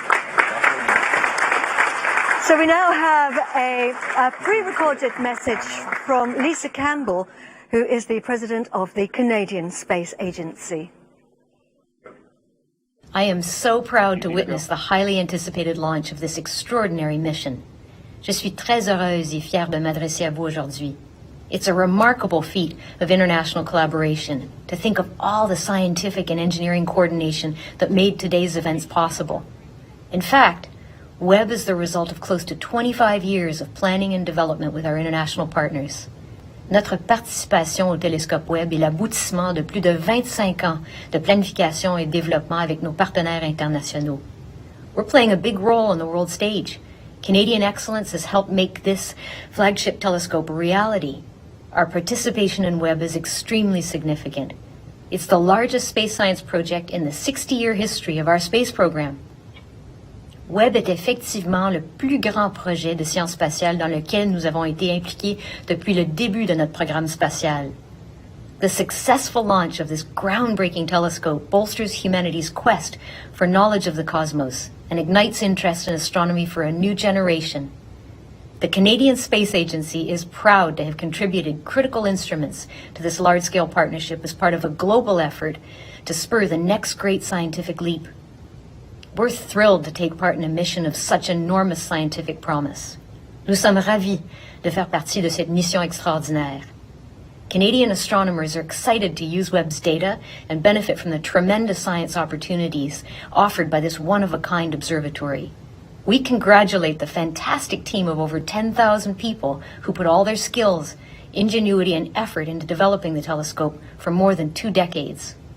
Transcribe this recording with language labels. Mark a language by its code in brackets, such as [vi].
[en] So we now have a pre-recorded message from Lisa Campbell, who is the president of the Canadian Space Agency. I am so proud to witness the highly anticipated launch of this extraordinary mission. [fr] Je suis très heureuse et fière de m'adresser à vous aujourd'hui. [en] It's a remarkable feat of international collaboration to think of all the scientific and engineering coordination that made today's events possible. In fact, Webb is the result of close to 25 years of planning and development with our international partners. [fr] Notre participation au télescope Webb est l'aboutissement de plus de 25 ans de planification et développement avec nos partenaires internationaux. [en] We're playing a big role on the world stage. Canadian excellence has helped make this flagship telescope a reality. Our participation in Webb is extremely significant. It's the largest space science project in the 60-year history of our space program. [fr] Webb est effectivement le plus grand projet de science spatiale dans lequel nous avons été impliqués depuis le début de notre programme spatial. [en] The successful launch of this groundbreaking telescope bolsters humanity's quest for knowledge of the cosmos and ignites interest in astronomy for a new generation. The Canadian Space Agency is proud to have contributed critical instruments to this large-scale partnership as part of a global effort to spur the next great scientific leap. We're thrilled to take part in a mission of such enormous scientific promise. [fr] Nous sommes ravis de faire partie de cette mission extraordinaire. [en] Canadian astronomers are excited to use Webb's data and benefit from the tremendous science opportunities offered by this one-of-a-kind observatory. We congratulate the fantastic team of over 10,000 people who put all their skills, ingenuity, and effort into developing the telescope for more than 2 decades.